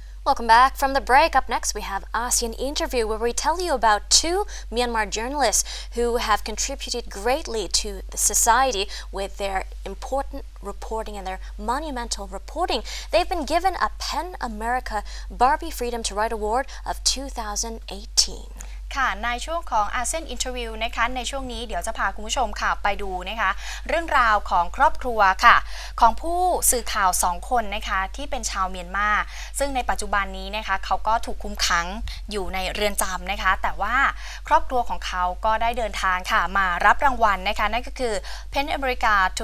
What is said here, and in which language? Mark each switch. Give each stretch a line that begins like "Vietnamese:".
English: Welcome back from the break. Up next, we have ASEAN interview where we tell you about two Myanmar journalists who have contributed greatly to the society with their important reporting and their monumental reporting. They've been given a PEN America Barbie Freedom to Write Award of 2018.
Thai: ค่ะในช่วงของอาเซียนอินเทอร์วิวนะคะในช่วงนี้เดี๋ยวจะพาคุณผู้ชมค่ะไปดูนะคะเรื่องราวของครอบครัวค่ะของผู้สื่อข่าว2คนนะคะที่เป็นชาวเมียนมาซึ่งในปัจจุบันนี้นะคะเขาก็ถูกคุมขังอยู่ในเรือนจำนะคะแต่ว่าครอบครัวของเขาก็ได้เดินทางค่ะมารับรางวัลนะคะนั่นก็คือ Pen America